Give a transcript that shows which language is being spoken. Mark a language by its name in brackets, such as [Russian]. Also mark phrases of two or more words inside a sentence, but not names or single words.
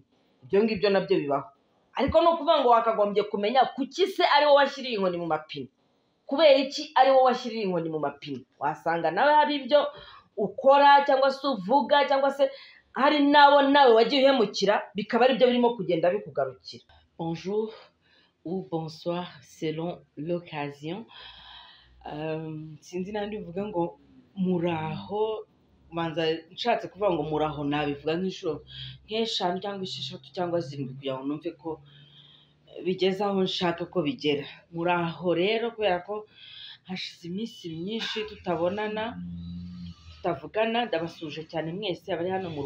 [Kinyarwanda] Ibyo ngibyo nabyo bibaho, ariko ni ukuvuga ngo wakagombye kumenya kuki se ari wowe washyiriye inkoni mu mapine, kubera iki ari wowe washyiriye inkoni mu mapine. Wasanga nawe hari ibyo ukora cyangwa se uvuga, cyangwa se hari nabo nawe wagiye uhemukira, bikaba ari byo birimo kugenda bikugarukira. [French] Bonjour ou bonsoir selon l'occasion. [Kinyarwanda] Sinzi nandi uvuga ngo muraho, manza nshatse kuvuga ngo muraho nabivuga nk'inshuro nk'eshanu cyangwa esheshatu cyangwa zirindwi kugira ngo numve ko bigeze aho nshaka ko bigera. Muraho rero, kubera ko hashize iminsi myinshi tutavugana, ndabasuje cyane mwese, abari hano mu